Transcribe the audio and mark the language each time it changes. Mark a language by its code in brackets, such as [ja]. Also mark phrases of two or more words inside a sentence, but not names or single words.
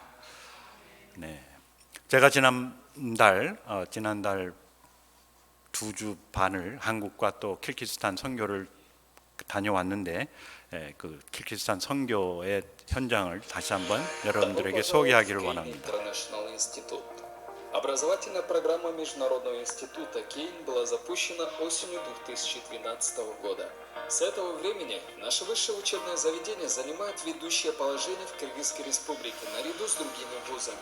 [ko] 제가 지난달 2주 반을 한국과 또 키르기스탄 선교를 다녀왔는데 그 키르기스탄 선교의 현장을 다시 한번 여러분들에게 소개하기를 원합니다. [ru] Образовательная программа Международного института Кейн была запущена осенью 2012 года. С этого времени наше высшее учебное заведение занимает ведущее положение в Кыргызской республике наряду с другими вузами.